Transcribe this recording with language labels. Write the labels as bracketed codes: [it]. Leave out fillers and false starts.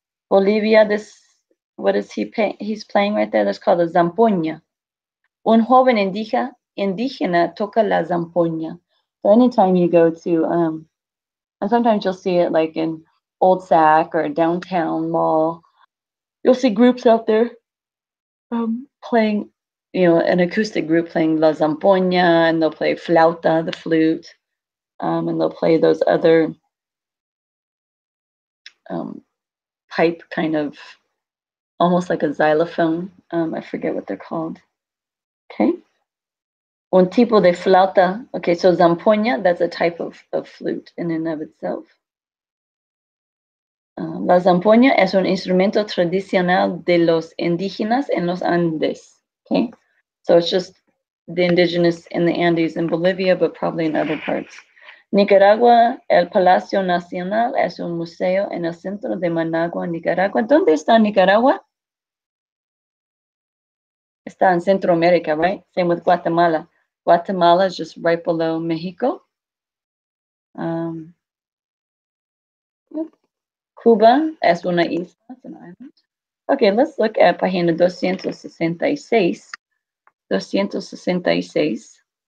[en] Bolivia, what is he's playing right there? That's called a zampoña. [es] Un joven indígena toca la zampoña. [en] So anytime you go to, and sometimes you'll see it like in Old Sac or downtown mall, you'll see groups out there playing, an acoustic group playing la zampoña, and they'll play flauta, the flute, and they'll play those other pipe kind of, almost like a xylophone. I forget what they're called. Okay. [es] Un tipo de flauta. [en] Okay, so zampoña, that's a type of flute in and of itself. [es] La zampoña es un instrumento tradicional de los indígenas en los Andes. [en] Okay, so it's just the indigenous in the Andes in Bolivia, but probably in other parts. [es] Nicaragua, el Palacio Nacional es un museo en el centro de Managua, Nicaragua. ¿Dónde está Nicaragua? Está en Centroamérica, right? [en] Same with Guatemala. Guatemala is just right below Mexico. [es] Cuba es una isla, [en] it's an island. Okay, let's look at página 266. 266.